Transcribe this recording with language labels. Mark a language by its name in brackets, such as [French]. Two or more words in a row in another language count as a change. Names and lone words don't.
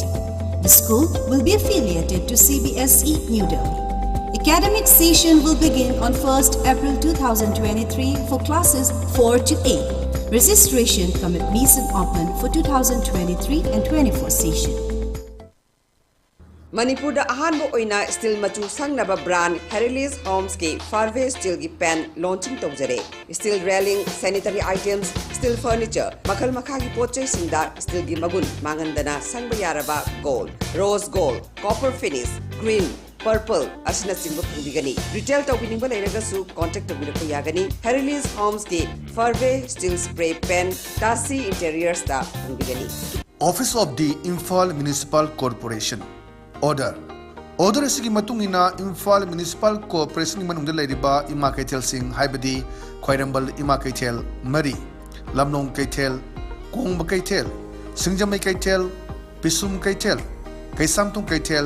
[English] The school will be affiliated to CBSE New Delhi. Academic session will begin on 1st April 2023 for classes 4 to 8. Registration come admission open for 2023 and 24 session. [Manipuri] Manipur da ahan bo oina steel machu sangnaba brand Herilis Homes ki Farve steel ki [English] pen launching [Manipuri] tawjare. [English] Steel railing, sanitary items, steel furniture, [Manipuri] makal makha ki pochai singda steel gi magun mangandana sangba yaraba [English] gold, rose gold, copper finish, green, purple [Manipuri] asina singba phungdigani. Retail tawbininga leiragasu contact tawbirako yagani. Herilis Homes ki Farve [English] steel spray pen [Manipuri] Tasi interiors da phungdigani. [English] Office of the Imphal Municipal Corporation Order [Manipuri] asigi matungina Imphal Municipal Corporation manungda leiriba ima kaithel sing haibadi Khwairambal ima kaithel Mari Lamnong kaithel Kongba kaithel Singjamai kaithel Pisum kaithel Kaisamtung kaithel